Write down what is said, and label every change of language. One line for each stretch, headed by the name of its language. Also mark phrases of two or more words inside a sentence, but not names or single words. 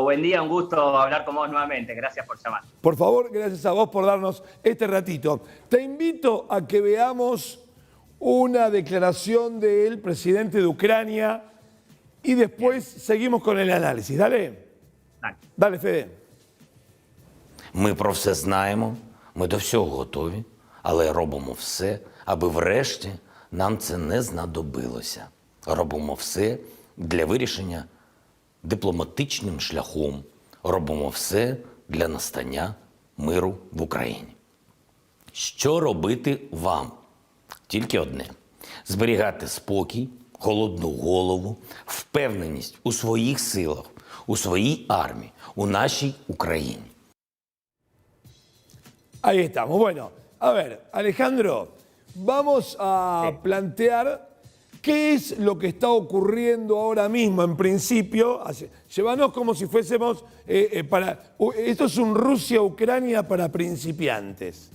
Spanish: Buen día, un gusto hablar con vos nuevamente. Gracias por llamar. Por favor, gracias a vos por darnos este ratito. Te invito a que veamos una declaración del presidente de Ucrania y después seguimos con el análisis. Dale. Dale, Fede.
Ukrainian: Ми про все знаємо, ми до всього готові, але робимо все, аби врешті нам це не знадобилося. Робимо все для вирішення дипломатичним шляхом. Робимо все для настання миру в Україні. Що робити вам? Тільки одне – зберігати спокій, холодну голову, впевненість у своїх силах, у своїй армії, у нашій Україні.
Spanish: Ahí estamos. Bueno, a ver, Alejandro, vamos a plantear qué es lo que está ocurriendo ahora mismo en principio. Llévanos como si fuésemos esto es un Rusia-Ucrania para principiantes.